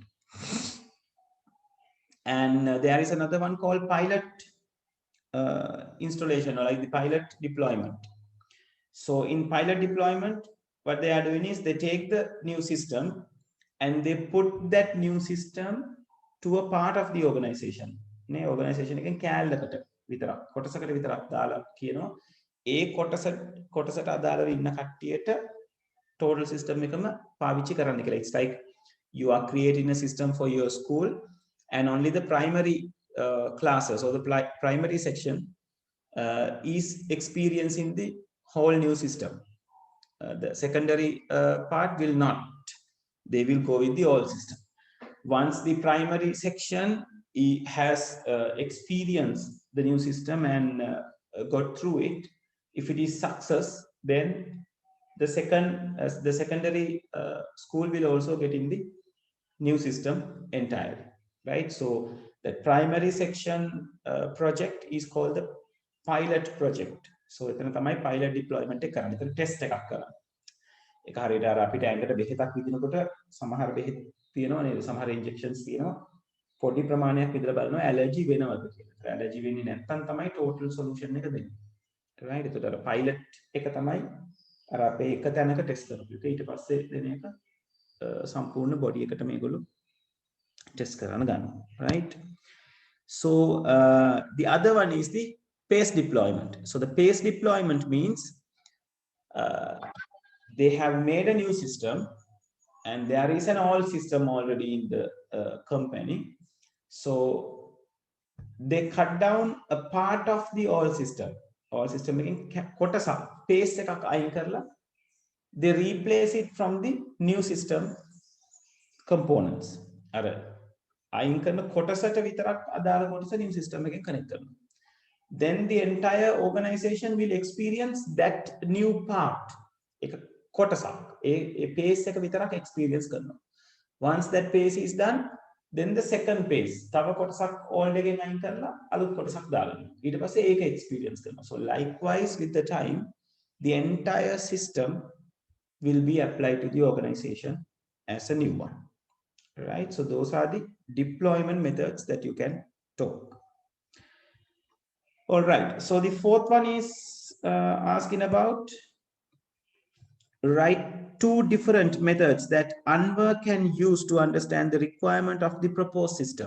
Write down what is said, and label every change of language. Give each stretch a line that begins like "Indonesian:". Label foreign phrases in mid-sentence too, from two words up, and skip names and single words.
English: And there is another one called pilot installation, or like the pilot deployment. So in pilot deployment, what they are doing is they take the new system and they put that new system to a part of the organization.
Sinhala: නේ organization එකෙන් කෑල්ලකට විතරක් කොටසකට විතරක් දාලා කියනවා ඒ කොටසට අදාළව ඉන්න කට්ටියට
English: total system
Sinhala: එකම පාවිච්චි කරන්න කියලා.
English: It's like you are creating a system for your school and only the primary classes or the primary section is experiencing the whole new system. The secondary part will not. They will go with the old system. Once the primary section has experienced the new system and got through it, if it is success, then the secondary school will also get in the new system entirely, right? So the primary section project is called the pilot project.
Sinhala: So එතන තමයි
English: pilot deployment
Sinhala: එක කරන්නේ. එතන test එකක් කරන්නේ. ඒක හරියට අර අපිට ඇඟට බෙහෙතක් විදිනකොට සමහර බෙහෙත් තියෙනවා නේද? සමහර injections තියෙනවා. පොඩි ප්‍රමාණයක් විතර බලනවා ඇලර්ජි වෙනවද කියලා. ඇලර්ජි වෙන්නේ නැත්නම් තමයි
English: total solution
Sinhala: එක දෙන්නේ. right? එතකොට අර pilot එක තමයි අර අපේ එක තැනක test කරපු එක. ඊට පස්සේ දෙන එක සම්පූර්ණ body එකට මේගොල්ලෝ test කරන්න ගන්නවා. right?
English: So the other one is the phase deployment. So the phase deployment means they have made a new system and there is an old system already in the company. So they cut down a part of the old system. Old system again කොටස phase
Sinhala: එකක් අයින් කරලා
English: they replace it from the new system components.
Sinhala: අර අයින් කරන කොටසට විතරක් අදාළ කොටස
English: new system
Sinhala: එකෙන් connect කරනවා.
English: Then the entire organization will experience that new part.
Sinhala: එක කොටසක් ඒ phase එක විතරක් experience කරනවා.
English: Once that phase is done, then the second phase
Sinhala: තව කොටසක් old එකෙන් අයින් කරලා අලුත් කොටසක් දාගන්නවා. ඊට පස්සේ ඒක experience කරනවා.
English: So likewise with the time, the entire system will be applied to the organization as a new one. Right? So those are the deployment methods that you can talk. All right. So the fourth one is asking about write two different methods that Anwar can use to understand the requirement of the proposed system.